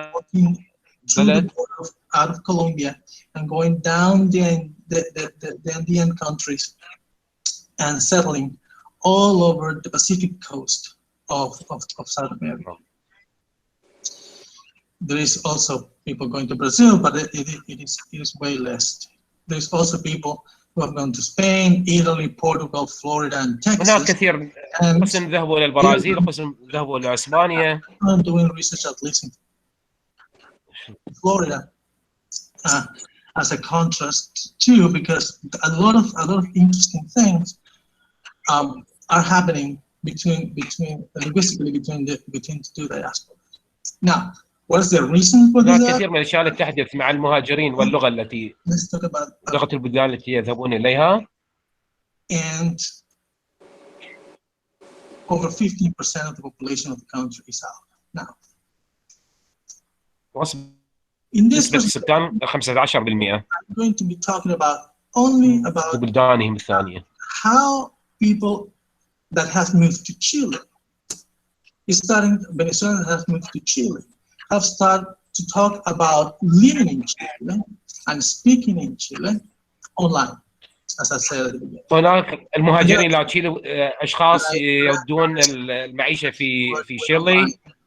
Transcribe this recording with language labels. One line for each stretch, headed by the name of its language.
English: walking through the border out of Colombia and going down the Andean countries and settling all over the Pacific coast of South America. There is also people going to Brazil, but it is way less. There's also people who have gone to Spain, Italy, Portugal, Florida, and Texas.
Arabic: هناك كثير قسم ذهبوا إلى البرازيل، قسم ذهبوا إلى إسبانيا.
English: I'm doing research at least in Florida as a contrast too, because a lot of interesting things are happening linguistically between the two diasporas. Now, what's the reason for this?
Arabic: هناك كثير من الأشياء التي تحدث مع المهاجرين واللغة التي لغة البلدان التي يذهبون إليها.
English: And over 15% of the population of the country is out now. In this
Arabic: السكان 15%.
English: I'm going to be talking only about
Arabic: بلدانهم الثانية.
English: how people that have moved to Chile, Venezuelans have moved to Chile, have started to talk about living in Chile and speaking in Chile online, as I said at the beginning.
Arabic: هناك المهاجرين إلى تشيلي أشخاص يودون المعيشة في شيلي.